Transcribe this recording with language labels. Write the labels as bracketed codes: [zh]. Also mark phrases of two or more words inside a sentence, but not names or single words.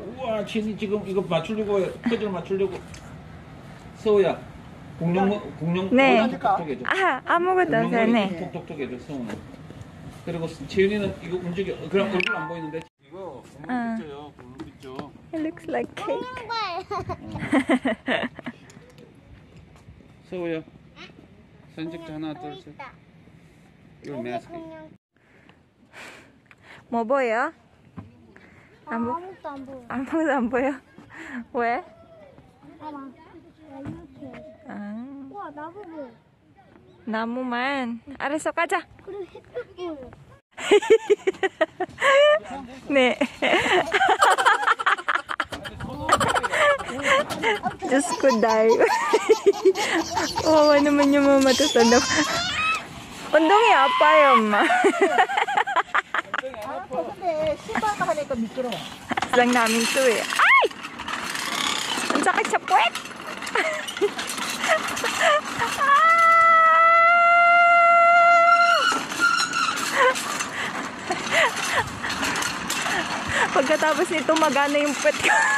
[ko] 우와 지현이 지금 이거 맞추려고 퍼즐 맞추려고. 서우야 공룡 네. 톡톡 해줘. 아, 아무것도 없어요. 네. 톡톡 해줘 서우는. 그리고 지현이는 이거 움직여. 그럼 얼굴 안 보이는데. 이거 공룡 빗져요. 공룡 빗져. [en] It looks like cake. [ko] 서우야 사진 찍자. 하나 둘 셋. 이거 마스크. 뭐 보여? 아무것도 안 보여. 아무것도 안 보여? 왜? 봐봐. 이렇게. 아, 우와 나무 보여. 나무만. 알았어, 가자. 그리고 햇빛 보여. 네. [tl] Diyos ko, Day. Kawawa naman yung mga matatanap. [ko] 엉덩이 아파요, 엄마. 근데 신발 하니까 미끄러워. [tl] lang namin to eh. Ay! Ang sakit sa puwet! Pagkatapos nito, magana yung puwet ko.